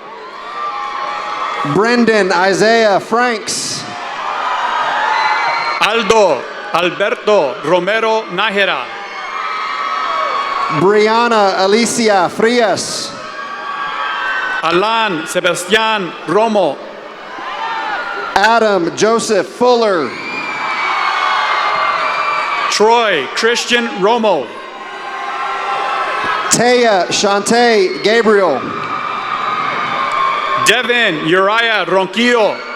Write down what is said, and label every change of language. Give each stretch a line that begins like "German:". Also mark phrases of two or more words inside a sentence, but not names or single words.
English: Brendan Isaiah Franks, Aldo Alberto Romero Nájera, Brianna Alicia Frias, Alan Sebastián Romo, Adam Joseph Fuller, Troy Christian Romo, Taya Shante Gabriel, Devin Uriah Ronquillo,